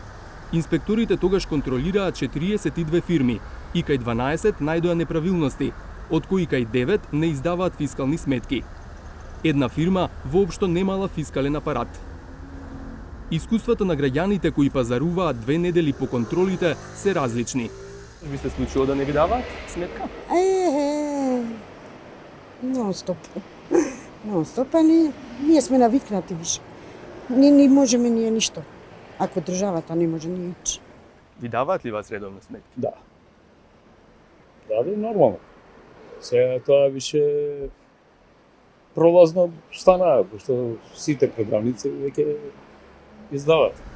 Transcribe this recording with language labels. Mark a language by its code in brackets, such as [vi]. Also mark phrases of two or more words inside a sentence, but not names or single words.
[mk] Инспекторите тогаш контролираат 42 фирми и кај 12 најдоа неправилности, од кои кај 9 не издаваат фискални сметки. Една фирма воопшто немала фискален апарат. Искуствата на граѓаните кои пазаруваат 2 недели по контролите се различни. Ви се случило да не ви даваат сметка? Non-stop. Non-stop, али ние сме навикнати више. Не можеме ние ништо. Ако државата не може ние ич. Ви даваат ли вас редовно сметки? Да. Да, нормално. Сега тоа више пролазно стана, пошто сите програмници веќе издаваат.